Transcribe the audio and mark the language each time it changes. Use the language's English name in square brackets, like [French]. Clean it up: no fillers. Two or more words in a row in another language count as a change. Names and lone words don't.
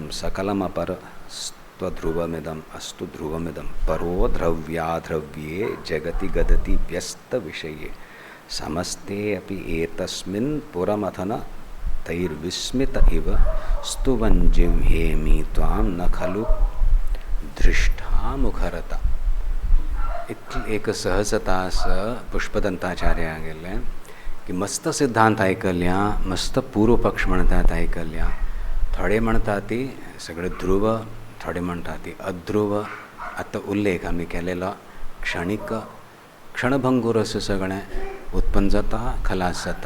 [Sanskrit] सकलमपर स्वध्रुवमिदम अस्तु ध्रुवमिदम परो द्रव्याद्रव्ये जगति गदति व्यस्त विषये समस्ते अपि एतस्मिन् पुरमथन तैर्विस्मित इव स्तुवन् जिह्वेमि त्वां न खलु दृष्टा मुखरता. [Konkani] इतली एक सहजता आसा पुष्पदंताचार्या गेले की मस्त सिद्धांत आयकल्या, मस्त पूर्व पक्ष म्हणटात आयकल्या. थोडे म्हणटा ती सगळे ध्रुव, थोडे म्हणटा ती अध्रुव. आतां उल्लेख आमी केलेलो क्षणभंगूर असं सगळें उत्पन्न जाता, खलास जाता.